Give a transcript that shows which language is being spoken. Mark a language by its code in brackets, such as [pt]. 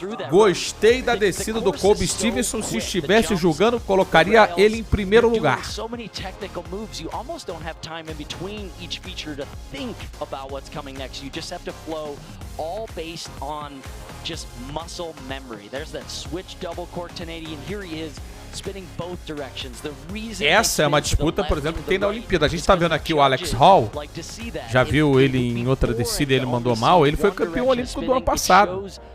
[pt] Gostei da descida do Colby Stevenson. Se estivesse julgando, colocaria ele em primeiro lugar. [en] So many technical moves, you almost don't have time in between each feature to think about what's coming next. You just have to flow, all based on just muscle memory. There's that switch double cork 1080, and here he is spinning both directions. The reason [pt] Essa é uma disputa, por exemplo, que tem na Olimpíada. A gente está vendo aqui o Alex Hall. Já viu ele em outra descida e ele mandou mal. Ele foi campeão olímpico do ano passado.